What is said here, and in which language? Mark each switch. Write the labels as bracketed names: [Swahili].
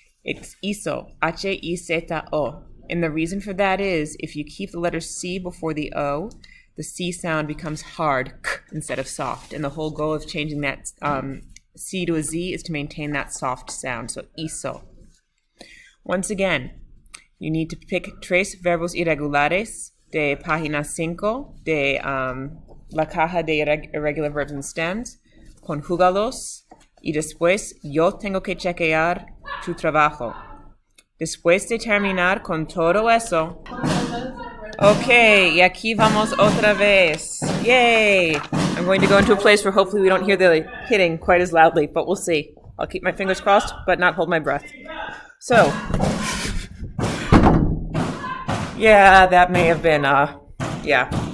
[English] It's iso, H-I-Z-O. And the reason for that is, if you keep the letter C before the O, the C sound becomes hard, k, instead of soft. And the whole goal of changing that C to a Z is to maintain that soft sound, so iso. Once again, you need to pick [Spanish] tres verbos irregulares de página 5 de la caja de [English] irregular verbs and stems, [Spanish] conjúgalos, y después yo tengo que chequear tu trabajo. Después de terminar con todo eso, ok, y aquí vamos otra vez. Yay! [English] I'm going to go into a place where hopefully we don't hear the hitting quite as loudly, but we'll see. I'll keep my fingers crossed, but not hold my breath. So, yeah, that may have been, yeah.